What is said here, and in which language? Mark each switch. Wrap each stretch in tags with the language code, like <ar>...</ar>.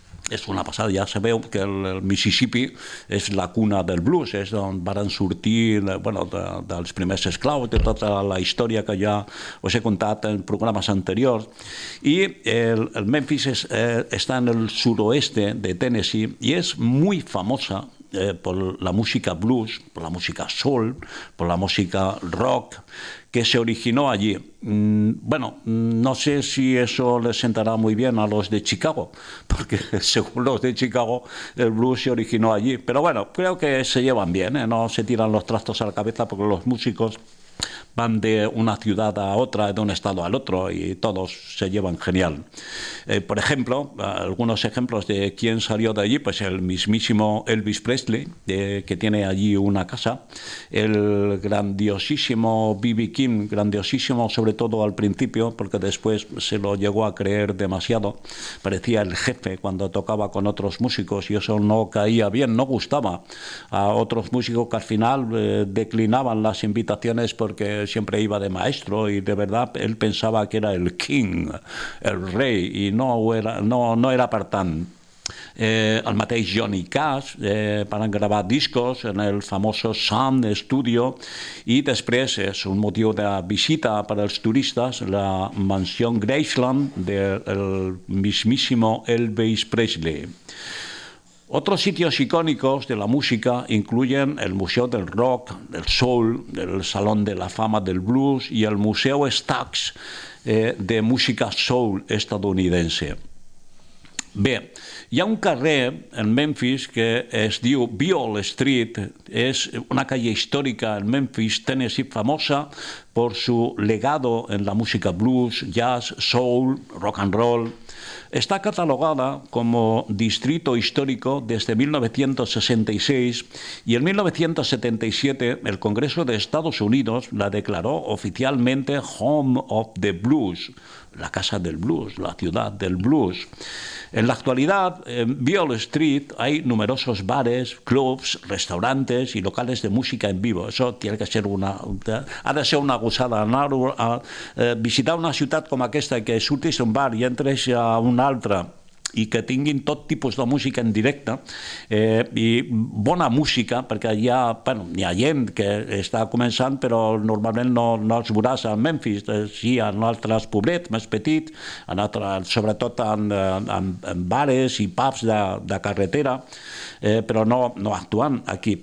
<ca>És una passada, ja sabeu que el Mississippi és la cuna del blues, és on van sortir bueno, dels primers esclaus, de tota la història que ja us he contat en programes anteriors. I el Memphis està en el sud-oeste de Tennessee i és muy famosa per la música blues, per la música soul, per la música rock,</ca> <es>que se originó allí. Bueno, no sé si eso les sentará muy bien a los de Chicago, porque según los de Chicago, el blues se originó allí. Pero bueno, creo que se llevan bien, ¿eh? No se tiran los trastos a la cabeza porque los músicos van de una ciudad a otra, de un estado al otro, y todos se llevan genial. Por ejemplo, algunos ejemplos de quién salió de allí, pues el mismísimo Elvis Presley, que tiene allí una casa, el grandiosísimo B.B. King, grandiosísimo sobre todo al principio, porque después se lo llegó a creer demasiado, parecía el jefe cuando tocaba con otros músicos, y eso no caía bien, no gustaba a otros músicos que al final declinaban las invitaciones porque siempre iba de maestro y de verdad él pensaba que era el king, el rey, y no era</es> <ca>per tant. El mateix Johnny Cash van gravar discos en el famoso Sun Studio i després és un motiu de visita per als turistes la mansió Graceland</ca> <es>del mismísimo</es> <ca>Elvis Presley.</ca> <es>Otros sitios icónicos de la música incluyen el Museo del Rock, del Soul, el Salón de la Fama del Blues y el Museo Stax de música soul estadounidense.</es> <ca>Bé, hi ha un carrer en Memphis que es diu Beale Street, és una calle històrica en Memphis, Tennessee,</ca> <es>famosa por su legado en la música blues, jazz, soul, rock and roll. Está catalogada como distrito histórico desde 1966 y en 1977 el Congreso de Estados Unidos la declaró oficialmente Home of the Blues, la casa del blues, la ciudad del blues. En la actualidad, en Beale Street hay numerosos bares, clubs, restaurantes y locales de música en vivo. Eso tiene que ser</es> <ca>ha de ser una gozada anar a visitar una ciutat com aquesta, que surtis d'un bar i entres a una altra i que tinguin tot tipus de música en directe i bona música, perquè hi ha gent que està començant, però normalment no els veuràs a Memphis, sí, en altres poblets més petits, sobretot en bares i pubs de carretera, però no actuant aquí.</ca>